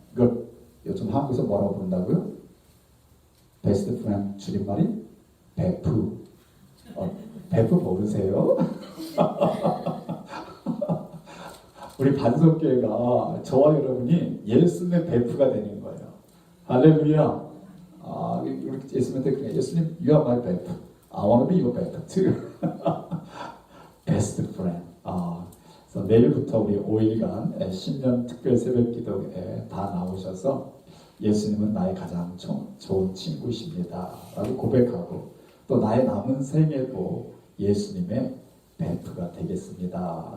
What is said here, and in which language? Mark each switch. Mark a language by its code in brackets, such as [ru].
[ko] 이걸 요즘 한국에서 뭐라고 부른다고요? 베스트 프렌드 줄임말이 베프. 베프 모르세요? 우리 반석교회가 저와 여러분이 예수님의 베프가 되는 거예요. 할렐루야. 우리 예수님한테 그래. [en] 예수님, you are my 베프. I want to be your 베프 too. Best friend. [ko] 그래서 내일부터 우리 5일간 신년 특별 새벽 기도에 다 나오셔서 예수님은 나의 가장 좋은 친구이십니다. 라고 고백하고 또 나의 남은 생에도 예수님의 베프가 되겠습니다.